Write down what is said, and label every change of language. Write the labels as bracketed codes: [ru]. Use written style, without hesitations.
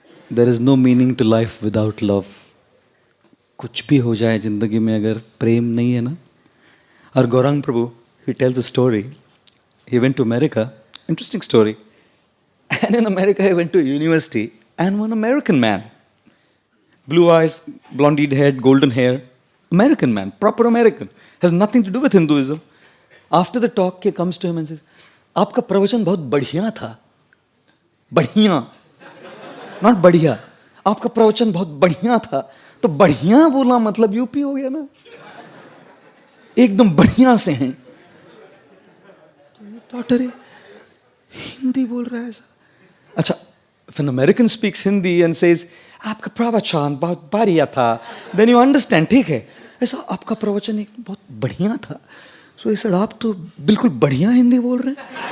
[en] There is no meaning to life without love. [hi] कुछ भी हो जाए जिंदगी में अगर प्रेम नहीं है ना. और [en] Gauranga Prabhu, he tells a story. He went to America. Interesting story. And in America he went to university. And one American man, blue eyes, blonde head, golden hair, American man, proper American, has nothing to do with Hinduism. After the talk, he comes to him and says, [hi] आपका प्रवचन बहुत बढ़िया था. बढ़िया, not बढ़िया. आपका प्रवचन बहुत बढ़िया था. तो बढ़िया बोला मतलब यूपी हो गया ना. एकदम बढ़िया से हैं. तो अरे हिंदी बोल रहा है. अच्छा, [en] if an American speaks Hindi and says [hi] आपका प्रवचन बहुत बढ़िया था, [en] then you understand, [hi] ठीक है. ऐसा आपका प्रवचन एक बहुत बढ़िया था. [en] So he said, [hi] आप तो बिल्कुल बढ़िया हिंदी बोल रहे हैं.